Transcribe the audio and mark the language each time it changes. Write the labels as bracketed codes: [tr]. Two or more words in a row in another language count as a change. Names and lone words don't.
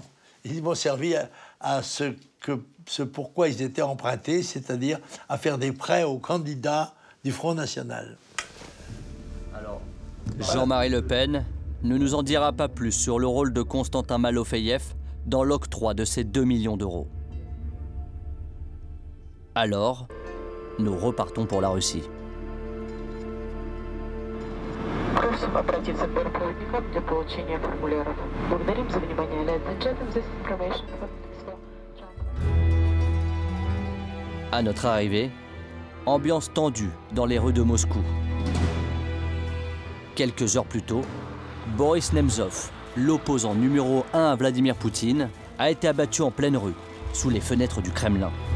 [fr] Ils m'ont servi à ce pourquoi ils étaient empruntés, c'est-à-dire à faire des prêts aux candidats du Front National. Alors, Jean-Marie Le Pen ne nous en dira pas plus sur le rôle de Konstantin Malofeyev dans l'octroi de ces 2 millions d'euros. Alors, nous repartons pour la Russie. [ru] Просим обратиться к бортпроводникам для получения формуляров. Благодарим за внимание. [en] Ladies and gentlemen, this information [fr] À notre arrivée, ambiance tendue dans les rues de Moscou. Quelques heures plus tôt, Boris Nemtsov, l'opposant numéro 1 à Vladimir Poutine, a été abattu en pleine rue, sous les fenêtres du Kremlin.